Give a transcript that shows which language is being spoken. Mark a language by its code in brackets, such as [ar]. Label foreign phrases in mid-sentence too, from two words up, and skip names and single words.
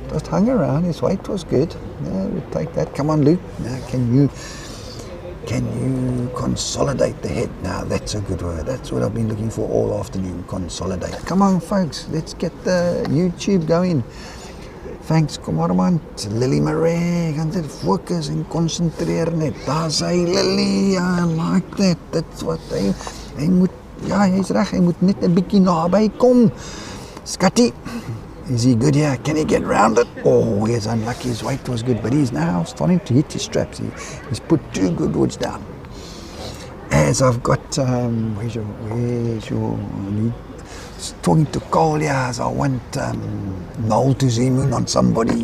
[en] His weight was good. Yeah, we'll take that. Come on, Luke. Now, can you consolidate the head? Now, that's a good word. That's what I've been looking for all afternoon. Consolidate. Come on, folks. Let's get the YouTube going. Thanks, [af] kom Armand. Lily Marais, gaan dit focus en concentreer net. Daar's hy, [en] Lily. I like that. That's what [af] hy moet. Ja, hy's reg. Hy moet net 'n bietjie naby kom. [en] Scotty, is he good here? Can he get round it? Oh, he's unlucky. His weight was good, but he's now starting to hit his straps. He's put 2 good woods down. As I've got, where's your talking to Cole, as I want Noel to zoom in on somebody.